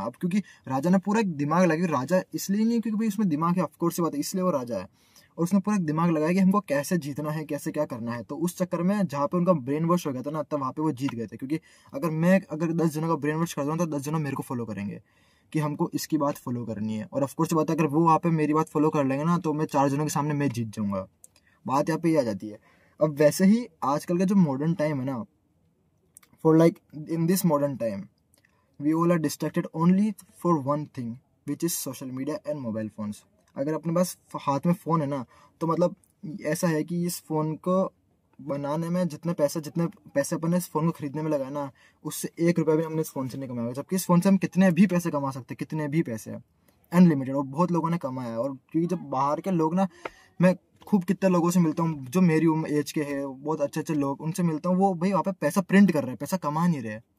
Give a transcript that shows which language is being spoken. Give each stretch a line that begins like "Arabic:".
Hindi: अब क्योंकि राजा ने पूरा एक दिमाग लगा, राजा इसलिए नहीं क्योंकि भाई उसमें दिमाग है, ऑफकोर्स से बात है, इसलिए वो राजा है, और उसने पूरा एक दिमाग लगाया कि हमको कैसे जीतना है, कैसे क्या करना है। तो उस चक्कर में जहाँ पे उनका ब्रेन वॉश हो गया था ना, तब वहाँ पे वो जीत गए थे। क्योंकि अगर 10 जनों का ब्रेन वॉश कर दूँ तो 10 जनों मेरे को फॉलो करेंगे कि हमको इसकी बात फॉलो करनी है, और ऑफकोर्स से बात है अगर वो वहाँ पे मेरी बात फॉलो कर लेंगे ना तो मैं 4 जनों के सामने मैं जीत जाऊंगा। बात यहाँ पे ये आ जाती है। अब वैसे ही आजकल का जो मॉडर्न टाइम है ना,
English: for like in this modern time we all are distracted only for one thing which is social media and mobile phones।
Hindi: अगर अपने पास हाथ में फ़ोन है ना, तो मतलब ऐसा है कि इस फ़ोन को बनाने में जितने पैसे अपन ने इस फ़ोन को खरीदने में लगाया ना, उससे 1 रुपया भी हमने इस फ़ोन से नहीं कमाया। जबकि इस फ़ोन से हम कितने भी पैसे कमा सकते हैं, कितने भी पैसे, अनलिमिटेड, और बहुत लोगों ने कमाया है। और क्योंकि जब बाहर के लोग ना, मैं खूब कितने लोगों से मिलता हूँ जो मेरी उम्र एज के हैं, बहुत अच्छे अच्छे लोग, उनसे मिलता हूँ, वो भाई वहाँ पे पैसा प्रिंट कर रहे हैं, पैसा कमा नहीं रहे।